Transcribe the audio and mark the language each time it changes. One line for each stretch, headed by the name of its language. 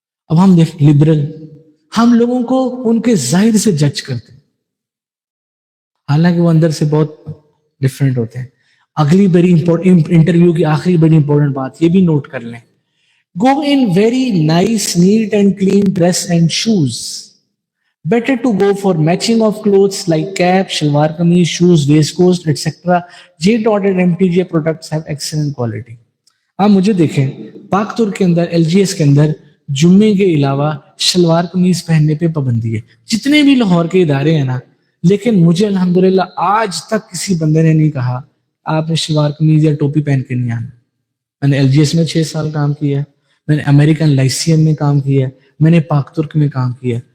Urdu: اب ہم دیکھ لبرل, ہم لوگوں کو ان کے ظاہر سے جج کرتے ہیں, حالانکہ وہ اندر سے بہت ڈفرینٹ ہوتے ہیں. اگلی بڑی امپورٹنٹ انٹرویو کی آخری بڑی امپورٹنٹ بات یہ بھی نوٹ کر لیں,
English: Go in very nice neat and clean dress and shoes. Better to go for matching of clothes like cap, shalwar kameez, shoes, waistcoat, etc. J-dotted MTJ products have excellent quality.
Urdu: آپ مجھے دیکھیں, پاک ترک کے اندر, ایل جی ایس کے اندر جمعے کے علاوہ شلوار قمیض پہننے پہ پابندی ہے. جتنے بھی لاہور کے ادارے ہیں نا, لیکن مجھے الحمدللہ آج تک کسی بندے نے نہیں کہا آپ نے شلوار قمیض یا ٹوپی پہن کے نہیں آنا. میں نے ایل جی ایس میں 6 سال کام کیا ہے, میں نے امریکن لائسیم میں کام کیا ہے, میں نے پاک ترک میں کام کیا ہے.